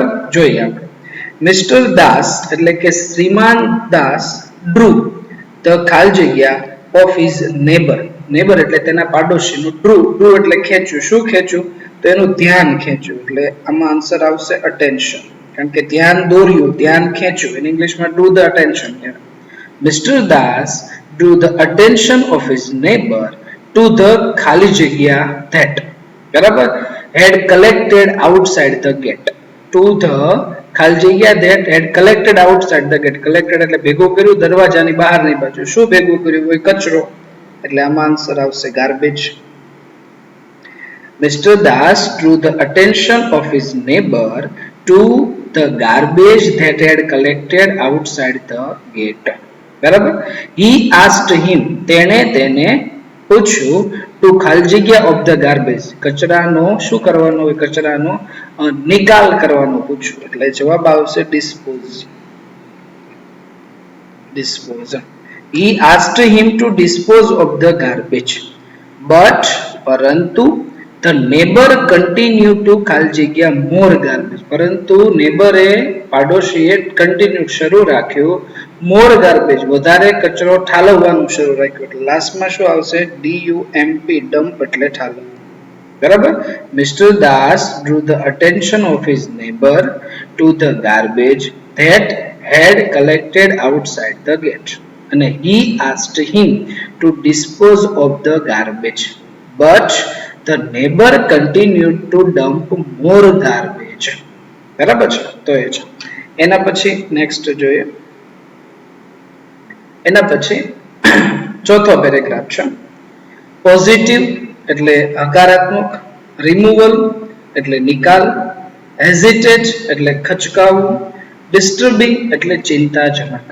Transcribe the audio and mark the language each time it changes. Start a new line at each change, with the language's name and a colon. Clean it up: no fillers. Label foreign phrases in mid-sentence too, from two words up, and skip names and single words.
Gujarati: જોઈએ આપણે મિસ્ટર દાસ એટલે કે શ્રીમાન દાસ
English: drew the
Gujarati: ખાલી જગ્યા
English: of his neighbor
Gujarati: એટલે તેના પાડોશીનું ડ્રુ એટલે ખેંચ્યું. શું ખેંચ્યું? તો એનું ધ્યાન ખેંચ્યું. એટલે આમાં આન્સર આવશે અટેન્શન, કારણ કે ધ્યાન દોર્યું, ધ્યાન ખેંચ્યું.
English: ઇન ઇંગ્લિશમાં drew the attention. મિસ્ટર દાસ drew the attention of his neighbor to the
Gujarati: ખાલી જગ્યા
English: that બરાબર had collected outside the gate. To the
Gujarati: ખાલી જગ્યા
English: that had collected outside the gate.
Gujarati: collected એટલે ભેગું કર્યું દરવાજાની બહારની બાજુ. શું ભેગું કર્યું? હોય કચરો. એટલે આમાં આન્સર આવશે ગાર્બેજ.
English: Mr. Das drew the attention of his neighbor to the garbage that had collected outside the gate.
Gujarati: બરાબર.
English: He asked him
Gujarati: તેને પૂછ્યું to ખાલી જગ્યા
English: of the garbage
Gujarati: કચરાનો શું કરવાનો હોય? કચરાનો નિકાલ કરવાનો પૂછ્યું. એટલે જવાબ આવશે dispose.
English: He asked him to dispose of the garbage but પરંતુ the neighbor continued to
Gujarati: ખાલી જગ્યા
English: more garbage.
Gujarati: પરંતુ નેબરે પાડોશીએ કન્ટિન્યુ શરૂ રાખ્યું
English: more garbage
Gujarati: વધારે કચરો ઠાલવવાનું શરૂ રાખ્યું. એટલે લાસ્ટમાં શું આવશે? dump એટલે ઠાલવવું. બરાબર.
English: Mr. Das drew the attention of his neighbor to the garbage that had collected outside the gate and he asked him to dispose of the garbage but the neighbor continued to dump more garbage.
Gujarati: બરાબર છે. તો એ છે. એના પછી નેક્સ્ટ જોઈએ. એના પછી ચોથો પેરેગ્રાફ છે. પોઝિટિવ એટલે હકારાત્મક, રિમૂવલ એટલે નિકાલ, હેઝિટેટ એટલે ખચકાવવું, ડિસ્ટર્બિંગ એટલે ચિંતાજનક.